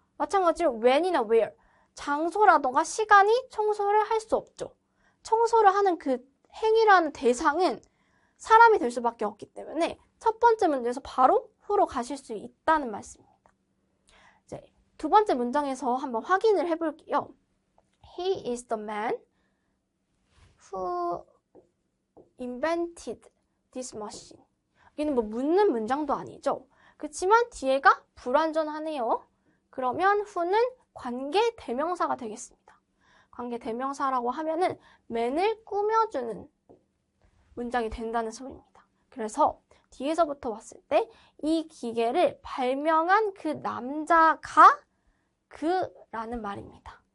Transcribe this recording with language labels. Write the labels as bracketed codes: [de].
[ko] 마찬가지로 when이나 where, 장소라던가 시간이 청소를 할 수 없죠. 청소를 하는 그 행위라는 대상은 사람이 될 수밖에 없기 때문에 첫 번째 문제에서 바로 who로 가실 수 있다는 말씀입니다. 이제 두 번째 문장에서 한번 확인을 해볼게요. [en] He is the man who invented this machine. [ko] 여기는 뭐 묻는 문장도 아니죠. 그렇지만 뒤에가 불완전하네요. 그러면 who는 관계 대명사가 되겠습니다. 관계 대명사라고 하면은 man을 꾸며주는 문장이 된다는 소리입니다. 그래서 뒤에서부터 왔을 때 이 기계를 발명한 그 남자가 그라는 말입니다.